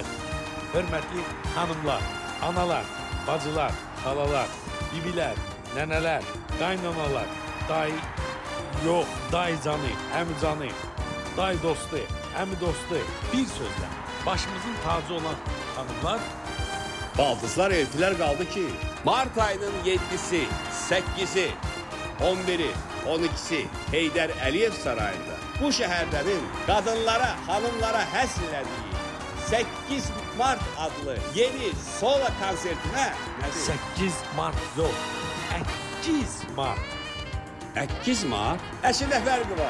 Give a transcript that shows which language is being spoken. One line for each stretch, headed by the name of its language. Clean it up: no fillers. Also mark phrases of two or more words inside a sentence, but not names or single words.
Azerbaijani: Hörmətli xanımlar, analar, bacılar, xalalar, bibilər, nənələr, qaynanalar, daycanı, əmicanı, day dostu, əmi dostu, bir sözlə başımızın tacı olan xanımlar, baldızlar, eltilər qaldı ki, mart ayının 7-si, 8-i, 11-i, 12-si Heydər Əliyev sarayında bu şəhərdənin qadınlara, xanımlara həsr elədiyi 8 Mart adlı yeni solo konsertinə 8 Mart yox, 8 Mart. 8 Mart? Əşrəf fərqi var.